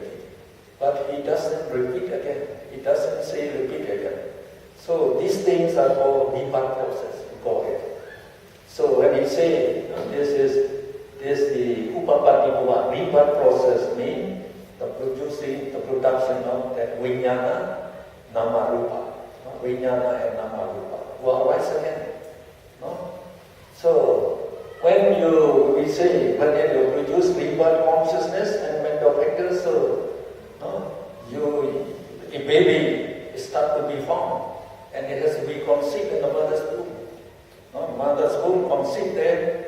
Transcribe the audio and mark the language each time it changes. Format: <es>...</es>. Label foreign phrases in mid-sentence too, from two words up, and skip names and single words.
<en>But he doesn't repeat again. He doesn't say repeat again. So these things are called rebirth process, we call it. So when he say this is the</en> <pi>upapatti bhava,</pi> <en>rebirth process means the production of that</en> <pi>vijnana, nama rupa.</pi> <en>Vijnana and</en> <pi>nama rupa</pi> <en>will arise again. No? So when you produce rebirth consciousness and mental factors, so a baby start to be formed. And it has to be conceived in the mother's womb. Mother's womb conceived there.</en>